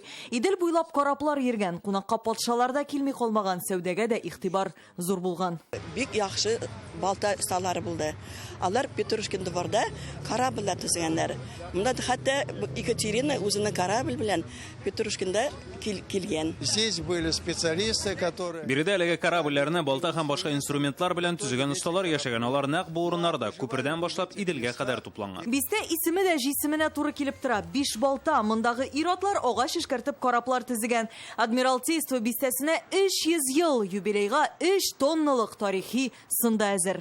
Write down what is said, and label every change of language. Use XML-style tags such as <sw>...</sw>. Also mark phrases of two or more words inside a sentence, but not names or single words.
<tt>Идел буйлап караплар йөргән, кунакка патшаларда килми калмаган, сәүдәгә дә игътибар зур булган. Бик яхшы балта осталары булды. Алар Петрушкин дворда корабльләр төзегәннәр. Монда хәтта Екатерина үзенең корабль белән Петрушкинда килгән.</tt> <ru>Здесь были специалисты, которые...</ru> <tt>Биредә әлеге корабльләрне балта һәм башка инструментлар белән төзегән осталар яшәгән. Алар нәкъ бу урыннарда күпердән башлап Иделгә кадәр тупланган. Бистә исеме дә җисеменә туры килеп тора. Бишбалта, мондагы ир-атлар агач эшкәртеп кораплар төзегән. Адмиралтейство бистәсенә 300 ел юбилейга 3 тонналык тарихи сында әзер.</tt>